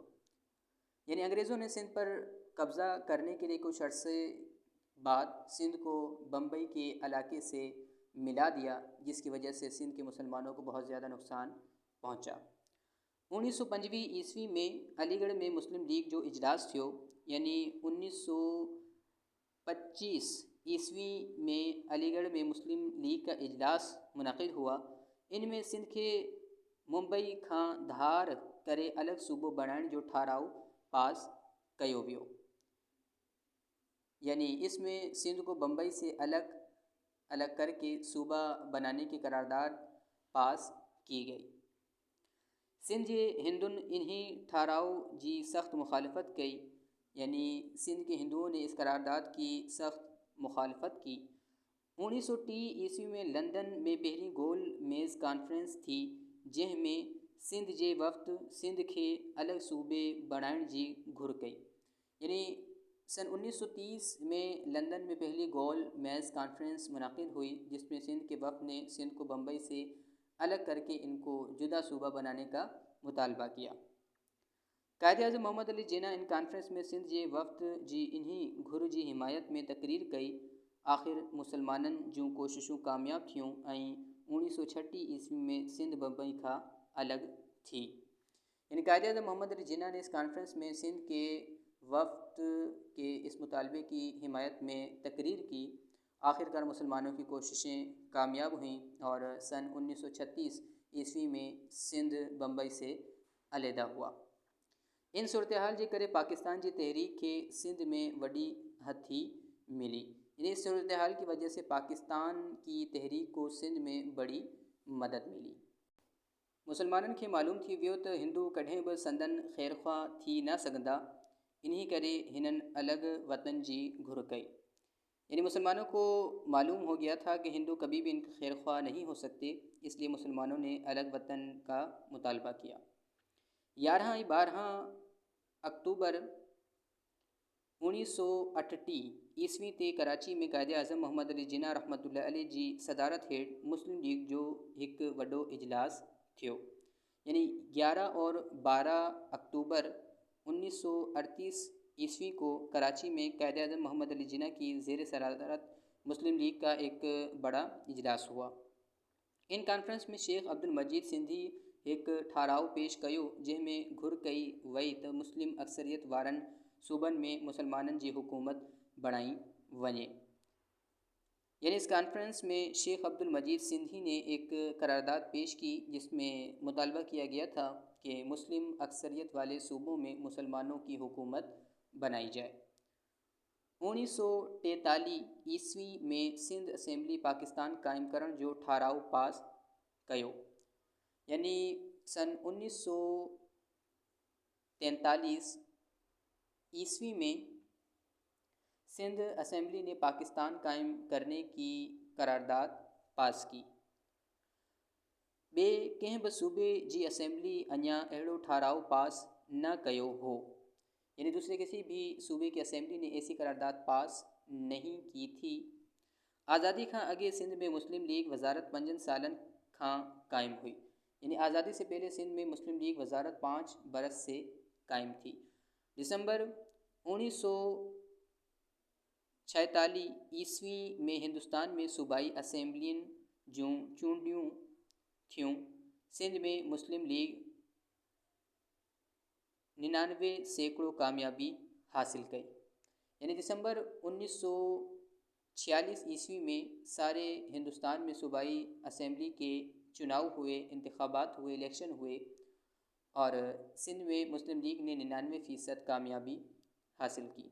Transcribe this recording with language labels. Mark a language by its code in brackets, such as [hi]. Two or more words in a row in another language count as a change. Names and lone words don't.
[ur] یعنی انگریزوں نے سندھ پر قبضہ کرنے کے لیے کچھ عرصے بعد سندھ کو بمبئی کے علاقے سے ملا دیا، جس کی وجہ سے سندھ کے مسلمانوں کو بہت زیادہ نقصان پہنچا. [sd] 1925 ईस्वी में अलीगढ़ में मुस्लिम लीग जो इजलास थियो, [ur] یعنی 1925 عیسوی میں علی گڑھ میں مسلم لیگ کا اجلاس منعقد ہوا. [sd] इनमें सिंध के मुंबई खां धार करे अलॻि सूबो बणाइण जो ठाराव पास कयो वियो। [ur] یعنی اس میں سندھ کو بمبئی سے الگ الگ کر کے صوبہ بنانے کی قرارداد پاس کی گئی. [sd] सिंध जे हिंदुनि इन्हीं ठाराव जी सख़्त मुखालफत कई, [ur] یعنی سندھ کے ہندوؤں نے اس قرارداد کی سخت مخالفت کی. [sd] 1930 ईस्वी में लंदन में पहली गोल मेज़ कॉन्फ्रेंस थी, जंहिंमें सिंध जे वफ़्द सिंध के अलग सूबे बनाइण जी घुर कई। [ur] یعنی سن 1930 میں لندن میں پہلی گول میز کانفرنس منعقد ہوئی، جس میں سندھ کے وفد نے سندھ کو بمبئی سے الگ کر کے ان کو جدا صوبہ بنانے کا مطالبہ کیا. [sd] कायदे-आज़म मोहम्मद अली जिन्ना इन कॉन्फ्रेंस में सिंध जे वफ़्द जी इन्हीं घुर जी हिमायत में तकरीर कई। आख़िर मुसलमाननि जूं कोशिशूं कामयाब थियूं ऐं 1936 ईस्वी में सिंध बम्बई खां अलग थी। [ur] یعنی قائدِ اعظم محمد علی جناح نے اس کانفرنس میں سندھ کے وفد کے اس مطالبے کی حمایت میں تقریر کی. آخرکار مسلمانوں کی کوششیں کامیاب ہوئیں اور سن 1936 عیسوی میں سندھ بمبئی سے علیحدہ ہوا. [sd] इन सूरत हाल जे करे पाकिस्तान जी तहरीक के सिंध में वॾी हथी मिली। [ur] اس صورت حال کی وجہ سے پاکستان کی تحریک کو سندھ میں بڑی مدد ملی. [sd] मुसलमाननि खे मालूम थी वियो त हिंदू कॾहिं बि संदन ख़ैरख्वाह थी न सघंदा, इन्हीं करे हिननि अलॻि वतन जी घुर कई। [ur] یعنی مسلمانوں کو معلوم ہو گیا تھا کہ ہندو کبھی بھی ان کے خیرخواہ نہیں ہو سکتے، اس لیے مسلمانوں نے الگ وطن کا مطالبہ کیا. [sd] 11 और 12 अक्टूबर 1938 ईस्वी ते कराची में कायदे-आज़म मोहम्मद अली जिन्ना [ar] رحمة الله عليه [sd] जी सदारत हेठ मुस्लिम लीग जो एक वॾो इजलास थियो। [ur] یعنی 11 اور 12 اکتوبر 1938 عیسوی کو کراچی میں قائدِ اعظم محمد علی جناح کی زیر صدارت مسلم لیگ کا ایک بڑا اجلاس ہوا. [sd] इन कॉन्फ्रेंस में शेख अब्दुल मजीद सिंधी एक ठाराव पेश कयो, जंहिंमें घुर कई वई त मुस्लिम अक्सरियत वारनि सूबनि में मुसलमाननि जी हुकूमत बणाई वञे। [ur] یعنی اس کانفرنس میں شیخ عبدالمجید سندھی نے ایک قرارداد پیش کی، جس میں مطالبہ کیا گیا تھا کہ مسلم اکثریت والے صوبوں میں مسلمانوں کی حکومت بنائی جائے. [sd] 1943 ईस्वी में सिंध असेंबली पाकिस्तान कायम करण जो ठाराव पास कयो। [ur] یعنی سن 1943 عیسوی میں سندھ اسمبلی نے پاکستان قائم کرنے کی قرارداد پاس کی. [sd] बे कंहिं बि सूबे जी असेंबली अञा अहिड़ो ठाराव पास न कयो हो। [ur] یعنی دوسرے کسی بھی صوبے کی اسمبلی نے ایسی قرارداد پاس نہیں کی تھی. [sd] आज़ादी खां अॻे सिंध में मुस्लिम लीग वज़ारत 5 सालन खां कायम हुई। [ur] یعنی آزادی سے پہلے سندھ میں مسلم لیگ وزارت 5 برس سے قائم تھی. [sd] दिसंबर 1946 ईस्वी में हिंदुस्तान में सूबाई असेंबलियुनि जूं चूंडियूं थियूं। सिंध में मुस्लिम लीग 99% कामयाबी हासिल कई। [ur] یعنی دسمبر 1946 عیسوی میں سارے ہندوستان میں صوبائی اسمبلی کے چناؤ ہوئے، انتخابات ہوئے، الیکشن ہوئے اور سندھ میں مسلم لیگ نے 99% کامیابی حاصل کی.